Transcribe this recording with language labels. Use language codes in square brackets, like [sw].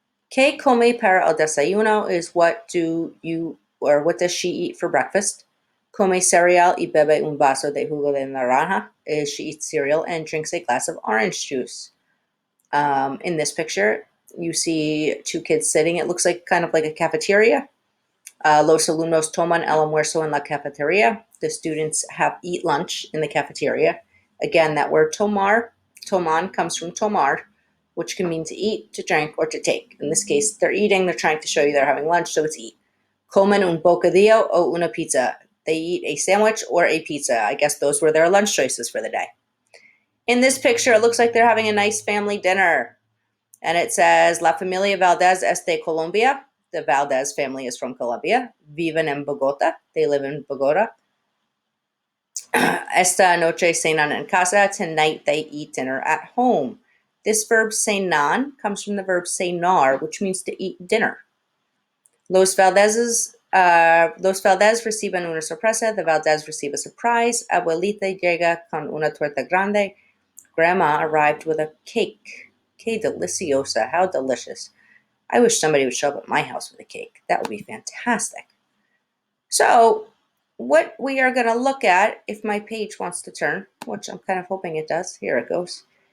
[es] ¿Qué come para el desayuno [en] is what does she eat for breakfast? [es] Come cereal y bebe un vaso de jugo de naranja [en] is she eats cereal and drinks a glass of orange juice. In this picture, you see two kids sitting. It looks like kind of like a cafeteria. [es] Los alumnos toman el almuerzo en la cafeteria. [en] The students eat lunch in the cafeteria. Again, that word toman comes from tomar, which can mean to eat, to drink, or to take. In this case, they're eating. They're trying to show you they're having lunch, so it's eat. [es] Comen un bocadillo o una pizza. [en] They eat a sandwich or a pizza. I guess those were their lunch choices for the day. In this picture, it looks like they're having a nice family dinner. And it says, [es] La familia Valdez es de Colombia. [en] The Valdez family is from Colombia. [es] Viven en Bogota. [en] They live in Bogota. [es] Esta noche cenan en casa. [en] Tonight they eat dinner at home. This verb cenan comes from the verb cenar, which means to eat dinner. [es] Los Valdez reciben una sorpresa. [en] The Valdez receive a surprise. [es] Abuelita llega con una torta grande. [en] Grandma arrived with a cake. [es] Que deliciosa. [en] How delicious. I wish somebody would show up at my house with a cake. That would be fantastic. So, what we are going to look at, if my page wants to turn, which I'm kind of hoping it does. Here it goes.